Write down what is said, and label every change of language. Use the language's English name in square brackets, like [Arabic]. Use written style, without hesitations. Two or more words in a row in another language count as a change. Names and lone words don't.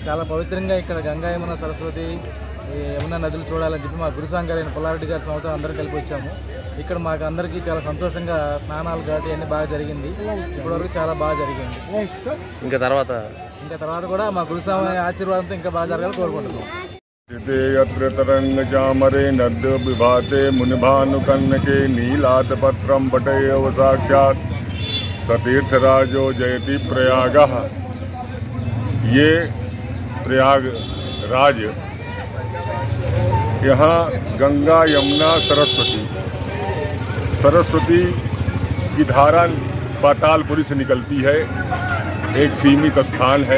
[Telugu] పవిత్రంగా ఇక్కడ గంగా యమున సరస్వతి యమున నదులు చూడాలని చెప్పి మా గురుస్వామి గారు అయిన పుల్లారెడ్డి గారి సంవత్సరం అందరం కలిపి వచ్చాము. ఇక్కడ మాకు అందరికీ చాలా సంతోషంగా స్నానాలు కాబట్టి అన్నీ బాగా జరిగింది. ఇప్పటివరకు చాలా బాగా జరిగింది. ఇంకా తర్వాత కూడా మా గురుస్వామి ఆశీర్వాదంతో ఇంకా బాగా జరగాలని కోరుకుంటున్నాం. [Sanskrit] यत्र तरंग चामरे नद्य विभाते मुनिभानुकन्नके नीलात पत्रम पटयव साक्षात सतीर्थराजो जयति प्रयागः। [Hindi] ये प्रयागराज, यहाँ गंगा यमुना सरस्वती की धारा पातालपुरी से निकलती है। एक सीमित स्थान है।